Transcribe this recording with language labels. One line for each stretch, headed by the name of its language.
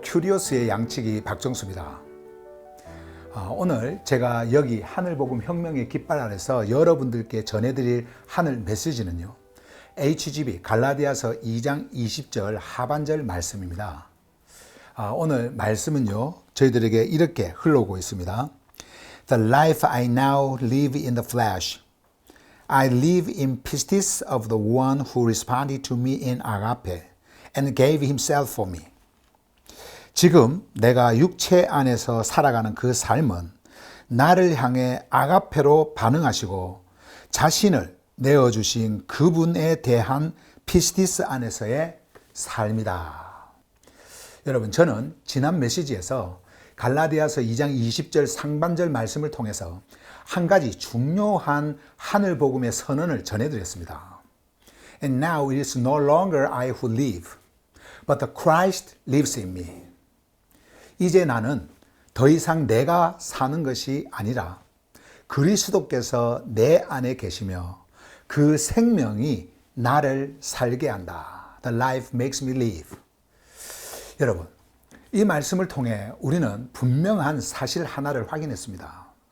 Korean: 큐리오스의 양치기 박정수입니다. 오늘 제가 여기 하늘복음 혁명의 깃발 아래서 여러분들께 전해드릴 하늘 메시지는요, HGB 갈라디아서 2장 20절 하반절 말씀입니다. 오늘 말씀은요, 저희들에게 이렇게 흘러오고 있습니다.
English: The life I now live in the flesh, I live in pistis of the one who responded to me in agape and gave himself for me.
Korean: 지금 내가 육체 안에서 살아가는 그 삶은 나를 향해 아가페로 반응하시고 자신을 내어주신 그분에 대한 피스티스 안에서의 삶이다. 여러분, 저는 지난 메시지에서 갈라디아서 2장 20절 상반절 말씀을 통해서 한 가지 중요한 하늘복음의 선언을 전해드렸습니다.
English: And now it is no longer I who live, but the Christ lives in me.
Korean: 이제 나는 더 이상 내가 사는 것이 아니라 그리스도께서 내 안에 계시며 그 생명이 나를 살게 한다.
English: The life makes me live.
Korean: 여러분, 이 말씀을 통해 우리는 분명한 사실 하나를 확인했습니다.